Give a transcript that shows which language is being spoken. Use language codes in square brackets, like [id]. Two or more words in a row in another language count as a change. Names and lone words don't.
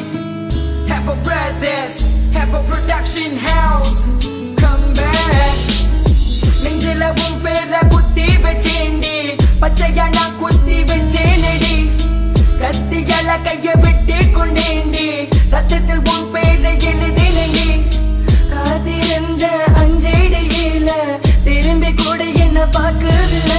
[en] Have a brothers, have a production house. Come back. [ta] நெஞ்சில உன் பேர குத்தி வச்சேண்டி, பச்சையா நான் குத்தி வச்சேனடி. கத்தியால கைய விட்டு கொண்டேண்டி, ரத்தத்தில் உன் பேரை எழுதினேண்டி. காத்திருந்த அஞ்சடியில திரும்பி கூட என்ன பார்க்கவில்லை.